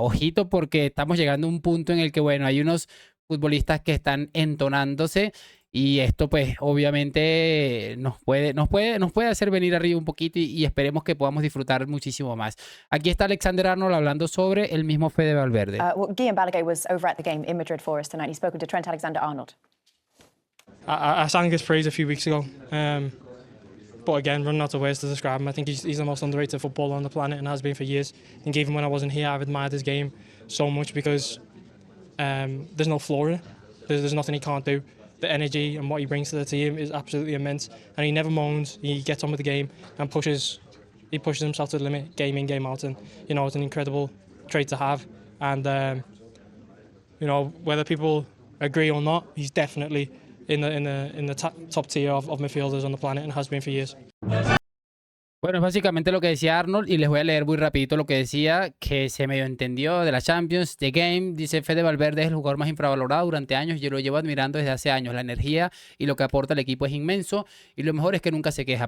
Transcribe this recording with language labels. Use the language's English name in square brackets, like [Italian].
[Spanish] Ojito, porque estamos llegando a un punto en el que, bueno, hay unos futbolistas que están entonándose, y esto pues obviamente nos puede hacer venir arriba un poquito, y esperemos que podamos disfrutar muchísimo más. Aquí está Alexander Arnold hablando sobre el mismo Fede Valverde. [English] Guillem Balaguer was over at the game in Madrid for us tonight. He's spoken to Trent Alexander-Arnold. I sang his praise a few weeks ago, but again, running out of words to describe him. I think he's the most underrated footballer on the planet and has been for years. And even when I wasn't here, I've admired his game so much because there's no flaw in it. There's nothing he can't do. The energy and what he brings to the team is absolutely immense, and he never moans. He gets on with the game and pushes himself to the limit, game in, game out, and you know, it's an incredible trait to have. And you know, whether people agree or not, he's definitely in the top tier of midfielders on the planet and has been for years. [Spanish] Bueno, es básicamente lo que decía Arnold, y les voy a leer muy rapidito lo que decía, que se medio entendió de la Champions, The Game. Dice: Fede Valverde es el jugador más infravalorado durante años, yo lo llevo admirando desde hace años. La energía y lo que aporta al equipo es inmenso, y lo mejor es que nunca se queja.